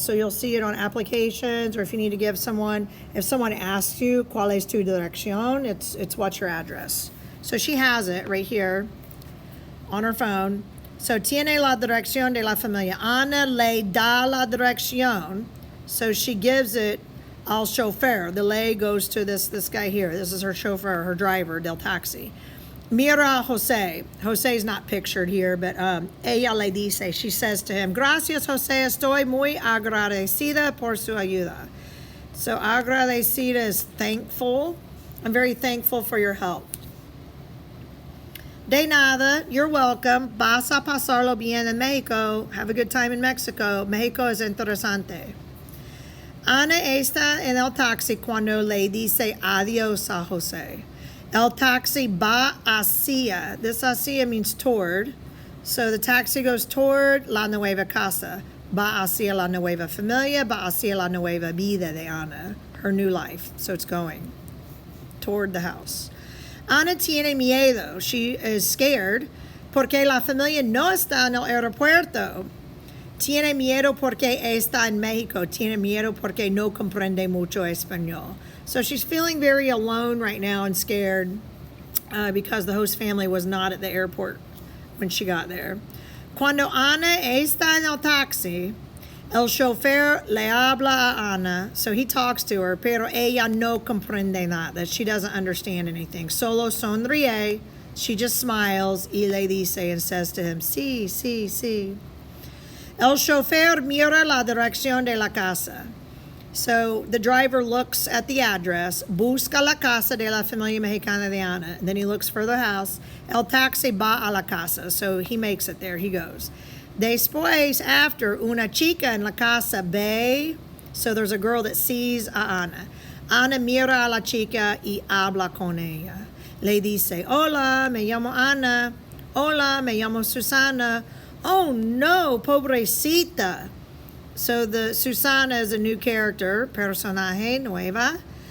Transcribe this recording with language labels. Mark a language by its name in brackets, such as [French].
[English] So you'll see it on applications, or if you need to give someone, if someone asks you, [Spanish] ¿cuál es tu dirección? [English] It's what's your address. So she has it right here on her phone. [Spanish] So tiene la dirección de la familia. Ana le da la dirección. [English] So she gives it [Spanish] al chauffeur. [English] The le goes to this guy here. This is her chauffeur, her driver, [Spanish] del taxi. Mira Jose. [English] Jose's not pictured here, but [Spanish] ella le dice, [English] she says to him, [Spanish] gracias, Jose, estoy muy agradecida por su ayuda. [English] So agradecida is thankful. I'm very thankful for your help. [Spanish] De nada, [English] you're welcome. [Spanish] Vas a pasarlo bien en Mexico. [English] Have a good time in Mexico. [Spanish] Mexico es interesante. Ana está en el taxi cuando le dice adiós a Jose. El taxi va hacia. [English] This hacia means toward. So the taxi goes toward [Spanish] la nueva casa. Va hacia la nueva familia. Va hacia la nueva vida de Ana. [English] Her new life. So it's going toward the house. [Spanish] Ana tiene miedo. [English] She is scared [Spanish] porque la familia no está en el aeropuerto. Tiene miedo porque está en Mexico. Tiene miedo porque no comprende mucho español. [English] So she's feeling very alone right now and scared because the host family was not at the airport when she got there. [Spanish] Cuando Ana está en el taxi, el chofer le habla a Ana. [English] So he talks to her, [Spanish] pero ella no comprende nada. [English] She doesn't understand anything. [Spanish] Solo sonríe. [English] She just smiles [Spanish] y le dice [English] and says to him, [Spanish] sí, sí, sí. El chofer mira la dirección de la casa. [English] So the driver looks at the address, [Spanish] busca la casa de la familia mexicana de Ana. [English] And then he looks for the house. [Spanish] El taxi va a la casa. [English] So he makes it there. He goes. [Spanish] Después, [English] after, [Spanish] una chica en la casa ve. [English] So there's a girl that sees a Ana. [Spanish] Ana mira a la chica y habla con ella. Le dice, hola, me llamo Ana. Hola, me llamo Susana. [English] Oh no, pobrecita. So the Susana is a new character, [Spanish] personaje nueva.